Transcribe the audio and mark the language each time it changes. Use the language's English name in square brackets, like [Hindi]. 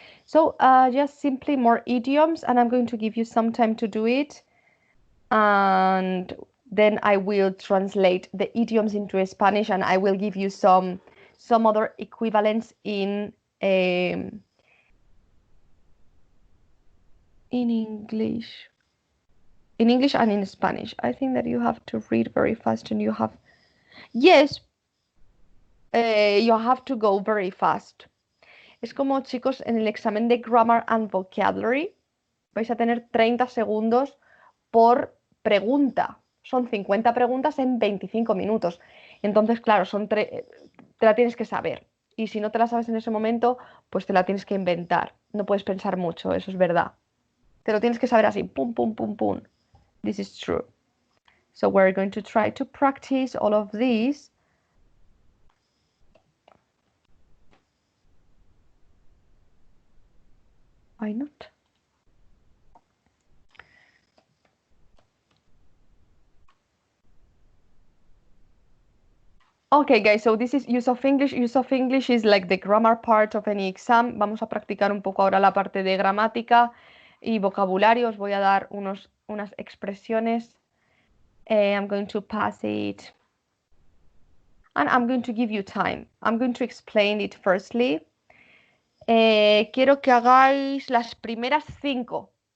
[English] So just simply more idioms, and I'm going to give you some time to do it, and then I will translate the idioms into Spanish, and I will give you some other equivalents in English. In English and in Spanish. I think that you have to read very fast and you have... Yes, you have to go very fast. [Spanish] Es como, chicos, en el examen de Grammar and Vocabulary vais a tener 30 segundos por pregunta. Son 50 preguntas en 25 minutos. Entonces, claro, te la tienes que saber. Y si no te la sabes en ese momento, pues te la tienes que inventar. No puedes pensar mucho, eso es verdad. Te lo tienes que saber así, pum, pum, pum, pum. [English] This is true. So we're going to try to practice all of these. Why not? Okay, guys, so this is use of English. Use of English is like the grammar part of any exam. [Spanish] Vamos a practicar un poco ahora la parte de gramática y vocabulario. Os voy a dar unas expresiones. [English] I'm going to pass it. And I'm going to give you time. I'm going to explain it firstly. [Spanish] Quiero que hagáis las primeras 5.